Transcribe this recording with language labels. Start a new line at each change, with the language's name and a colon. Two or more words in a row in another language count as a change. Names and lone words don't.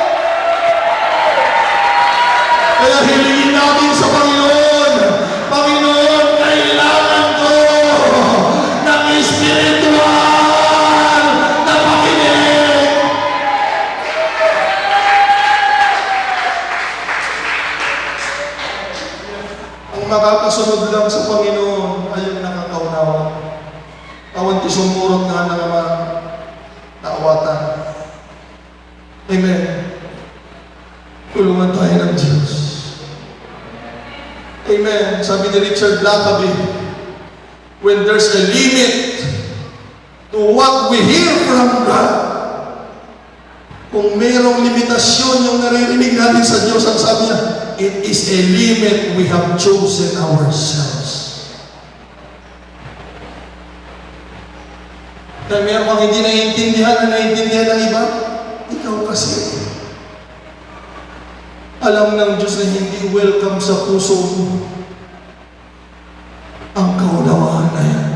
Filipino: Kaya hilingin natin sa Panginoon, Panginoon, kailangan ko ng espiritual na pakinig. Ang makakasunod lang sa Panginoon ay yung nakakaunawa.
Iloko: Awan ti sumurot nga na naman naawatan.
Filipino: Amen. Tulungan tayo ng Diyos. Amen. Sabi ni Richard Blackaby,
English: when there's a limit to what we hear from God,
Filipino: kung mayroong limitasyon yung naririnig natin sa Diyos, ang sabi niya,
English: it is a limit we have chosen ourselves.
Filipino: Kaya meron kang hindi naiintindihan na naiintindihan ng iba, ikaw kasi. Alam ng Diyos na hindi welcome sa puso mo ang kaunawaan na yan.